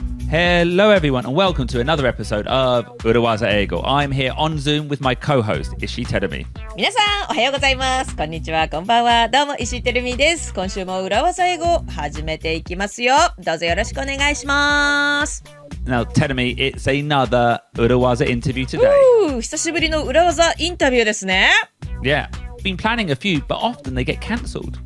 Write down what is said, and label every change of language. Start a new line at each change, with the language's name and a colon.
English: Hello everyone and welcome to another episode of 裏技英語 I'm here on Zoom with my co-host, Ishii Terumi.
Japanese: 皆さんおはようございます。こんにちは、こんばんは。どうも石井てるみです。今週も裏技英語始めていきますよ。どうぞよろしくお願いします。
English: Now, Terumi, it's another 裏技 interview today.
Japanese: 久しぶりの裏技インタビューですね。
English: Yeah, been planning a few, but often they get cancelled.